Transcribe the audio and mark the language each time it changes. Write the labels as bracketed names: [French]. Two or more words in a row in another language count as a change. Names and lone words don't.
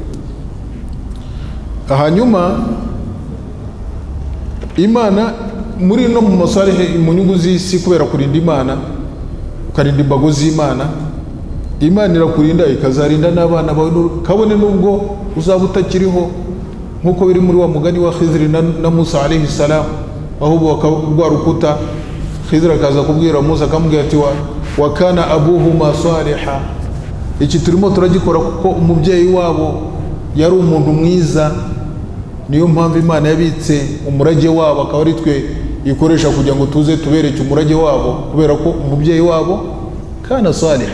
[Kinyarwanda] Hanyuma Imana muri no mu masalih mu nyungu z'isi, kubera kurinda Imana, ukarinda imbago z'Imana, Imana irakurinda ikazarinda n'abana bawe, kabone nubwo uzaba utakiriho, nkuko biri muri wa mugani wa Khidr na Musa [Arabic] عليه السلام, [Kinyarwanda] aho rwa rukuta Khidr akaza kubwira Musa akamubwira ati [Arabic] وكان أبوهما صالحا. [Kinyarwanda] Iki turimo turagikora kuko umubyeyi wabo yari umuntu mwiza, niyo mpamvu Imana yabitse umurage wabo akaba ari twe ikoresha kugira ngo tuze tubereke umurage wabo, kubera ko umubyeyi wabo [Arabic] كان صالحا.